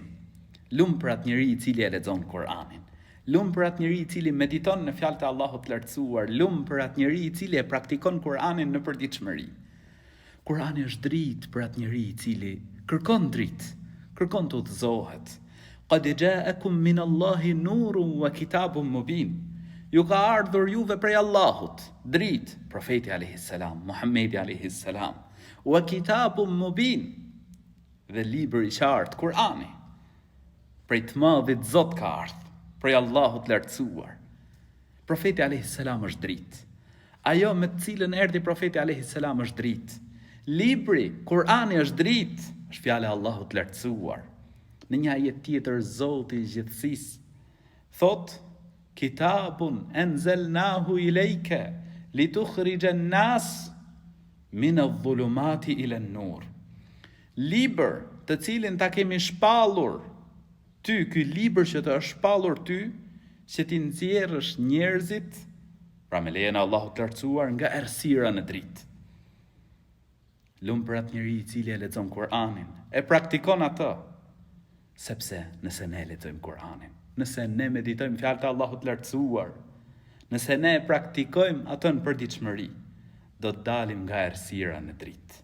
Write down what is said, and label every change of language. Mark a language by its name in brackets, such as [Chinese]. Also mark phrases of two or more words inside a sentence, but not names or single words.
[Albanian] Lumë për atë njeri I cili e lexon Kur'anin. Lumë për atë njeri I cili mediton në fjalët e Allahut të lartësuar. Lumë për atë njeri I cili e praktikon Kur'anin në përditshmëri. Kur'ani është dritë për atë njeri I cili kërkon dritë, kërkon të udhëzohet. [Arabic] قد جاءكم من الله نور وكتاب مبين. [Albanian] Ju ka ardhur juve prej Allahut, dritë, profeti [Arabic] عليه السلام, [Albanian] Muhamedi [Arabic] عليه السلام, وكتاب مبين, [Albanian] dhe libër I qartë, Kur'ani. Prej të madhit Zot ka ardhur, prej Allahut lartësuar. Profeti [Arabic] عليه السلام [Albanian] është dritë. Ajo me të cilën erdhi profeti [Arabic] عليه السلام [Albanian] është dritë. Libri, Kur'ani është dritë, është fjala e Allahut lartësuar. Në një ajet tjetër Zoti I gjithësisë thot: [Arabic] كتاب أنزلناه إليك لتخرج الناس من الظلمات إلى النور. [Albanian] Libër të cilin ta kemi shpallur ty, ky libër që të është shpallur ty, që ti nxjerrësh njerëzit, pra me lejen e Allahut të lartësuar, nga errësira në dritë. Lumë për atë njeri I cili e lexon Kur'anin, e praktikon atë, sepse nëse ne lexojmë Kur'anin, nëse ne meditojmë fjalët e Allahut të lartësuar, nëse ne e praktikojmë atë në përditshmëri, do të dalim nga errësira në dritë.